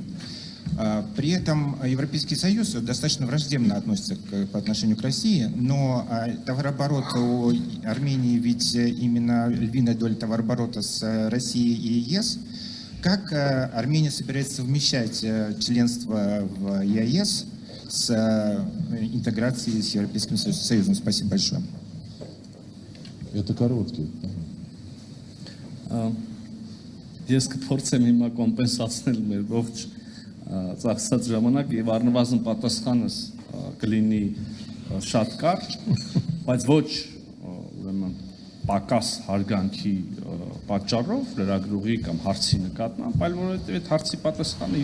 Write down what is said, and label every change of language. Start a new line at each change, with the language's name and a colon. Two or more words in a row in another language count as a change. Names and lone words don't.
Russian: При этом Европейский Союз достаточно враждебно относится по отношению к России, но товарооборот у Армении ведь именно львиная доля товарооборота с Россией и ЕС. Как Армения собирается совмещать членство в ЕАЭС с интеграцией с Европейским Союзом? Спасибо большое. Это короткие.
Armenian: Ես կփորձեմ հիմա կոմպենսացնել մեր ողջ ծախսած ժամանակ եւ առնվազն պատասխանս կլինի շատ կարճ, բայց ոչ ուրեմն պակաս հարգանքի պատճառով լրագրողի կամ հարցի նկատմամբ, այլ որովհետեւ այդ հարցի պատասխանը